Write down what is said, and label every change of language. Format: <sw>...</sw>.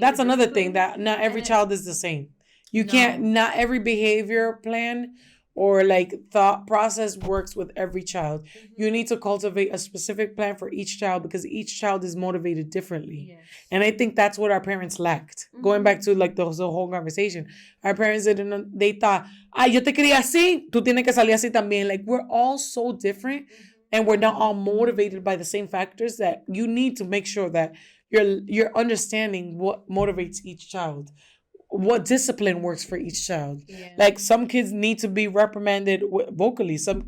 <en>That's another thing, that not every child is the same. You can't. Not every behavior plan or like thought process works with every child. Mm-hmm. You need to cultivate a specific plan for each child because each child is motivated differently. Yes. And I think that's what our parents lacked. Mm-hmm. Going back to like the whole conversation. Our parents didn't, they thought,</en> <es>yo te quería así, tú tienes que salir así también.</es> <en>Like we're all so different and we're not all motivated by the same factors that you need to make sure that you're understanding what motivates each child. What discipline works for each child. Yeah. Like some kids need to be reprimanded vocally.</en>